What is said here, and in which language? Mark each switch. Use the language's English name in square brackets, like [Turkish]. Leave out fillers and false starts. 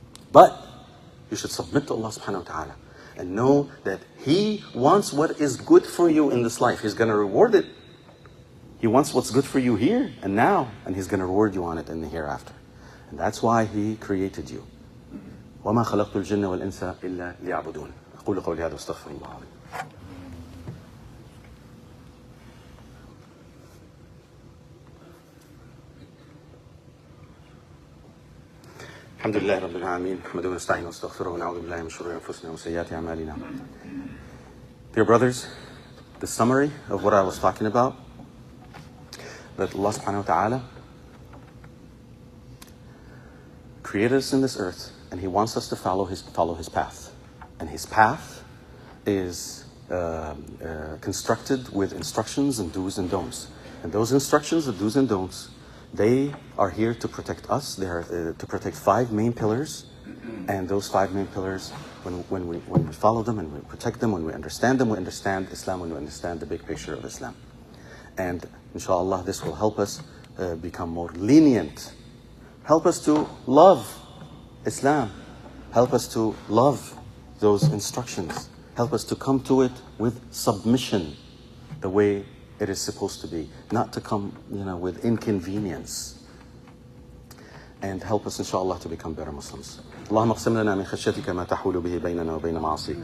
[English] But you should submit to Allah subhanahu wa ta'ala and know that He wants what is good for you in this life. He's going to reward it. He wants what's good for you here and now, and He's going to reward you on it in the hereafter. And that's why He created you. [Arabic] وَمَا خَلَقْتُ الْجِنَّ وَالْإِنسَ إِلَّا لِيَعْبُدُونَ أقول قولي هذا واستغفر الله العظيم. الحمد لله رب العالمين نحمده ونستعينه ونستغفره ونعوذ بالله من شرور أنفسنا وسيئات أعمالنا. [English] Dear brothers, the summary of what I was talking about, that Allah subhanahu wa ta'ala created us in this earth, and He wants us to follow His path. And His path is constructed with instructions and do's and don'ts. And those instructions, the do's and don'ts, they are here to protect us. They are to protect 5 main pillars. And those 5 main pillars, when we follow them and we protect them, when we understand them, we understand Islam, when we understand the big picture of Islam. And inshallah, this will help us become more lenient. Help us to love Islam. Help us to love those instructions. Help us to come to it with submission, the way it is supposed to be, not to come, with inconvenience. And help us, inshallah, to become better Muslims. اللهم اقسم لنا من خشيتك ما تحول به بيننا وبين معاصيك